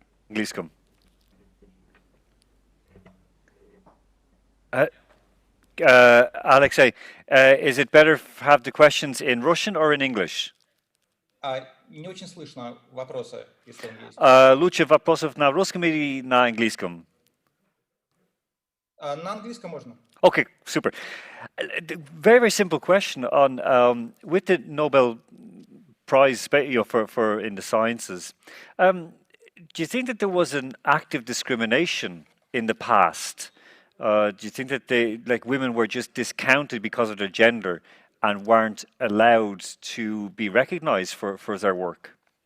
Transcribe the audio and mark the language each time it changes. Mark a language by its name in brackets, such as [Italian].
[English] Anglickam. Alexey, is it better to have the questions in Russian or in English? [Russian] Не очень слышно вопросы, если он есть. Лучше вопросов на русском или на английском? На английском можно. [English] Okay, super. Very, very simple question on with the Nobel Prize for in the sciences. Do you think that there was an active discrimination in the past? Do you think that women were just discounted because of their gender and weren't allowed to be recognized for their work?